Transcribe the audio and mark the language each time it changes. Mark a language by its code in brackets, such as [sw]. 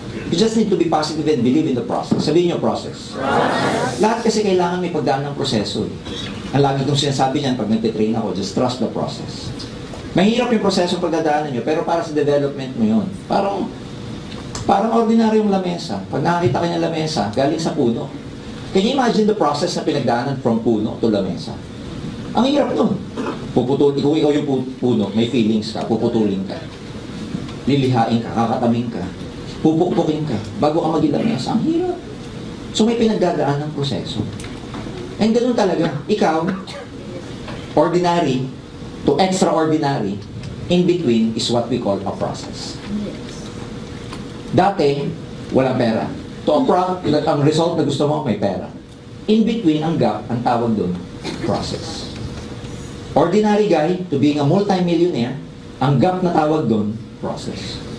[en] You just need to be positive and believe in the process. [tl] Sabihin niyo process. Lahat kasi kailangan may pagdaan ng proseso. Ang lagi kong sinasabi niyan pag nagtitrain ako, [en] just trust the process. [tl] Mahirap yung proseso pagdadaanan niyo, pero para sa development mo yun. Parang ordinaryong lamesa. Pag nakakita ka ng lamesa, galing sa puno. [en] Can you imagine the process na pinagdaanan from puno to lamesa? [tl] Ang hirap nun. Kung ikaw yung puno, may feelings ka, puputulin ka. Lilihain ka, kakataming ka, pupukpukin ka, bago ka maging lamesa. Ang hirap. So may pinagdadaan ng proseso. And ganoon talaga. Ikaw, [en] ordinary to extraordinary, in between is what we call a process. [tl] Dati, walang pera. Ang result na gusto mo, may pera. In between, ang gap, ang tawag doon, process. [en] Ordinary guy to being a multi-millionaire, [tl] ang gap na tawag doon, process.